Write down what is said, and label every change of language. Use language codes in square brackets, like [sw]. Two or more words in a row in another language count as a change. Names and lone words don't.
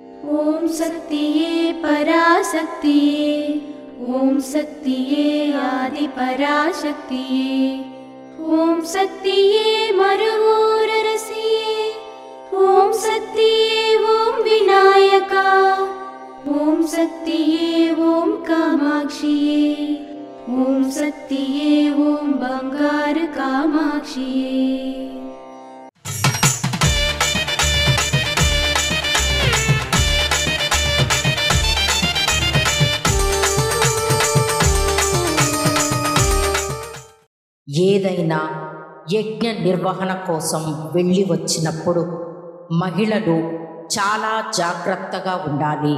[ta] ஓம் சக்தியே பராசக்தியே, ஓம் சக்தியே ஆதி பராசக்தியே, ஓம் சக்தியே மருவூரரசியே, ஓம் சக்தியே ஓம் விநாயகா, ஓம் சக்தியே ஓம் காமாக்ஷியே, ஓம் சக்தியே ஓம் பங்கார காமாக்ஷியே। [te] ఏదైనా యజ్ఞ నిర్వహణ కోసం వెళ్ళి వచ్చినప్పుడు మహిళలు చాలా జాగ్రత్తగా ఉండాలి.